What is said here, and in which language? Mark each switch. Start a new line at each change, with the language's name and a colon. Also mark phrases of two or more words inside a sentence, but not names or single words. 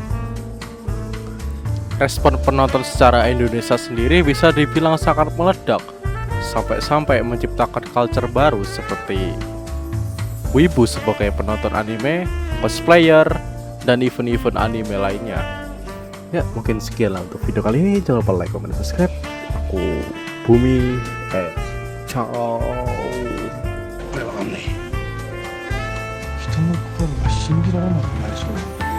Indonesian: Respon penonton secara Indonesia sendiri bisa dibilang sangat meledak, sampai-sampai menciptakan culture baru seperti wibu sebagai penonton anime, cosplayer, dan event-event anime lainnya. Ya, mungkin sekian lah untuk video kali ini. Jangan lupa like, comment, dan subscribe. Aku Bumi, ciao.
Japanese: これはね、人の心が信じられなくなりそうな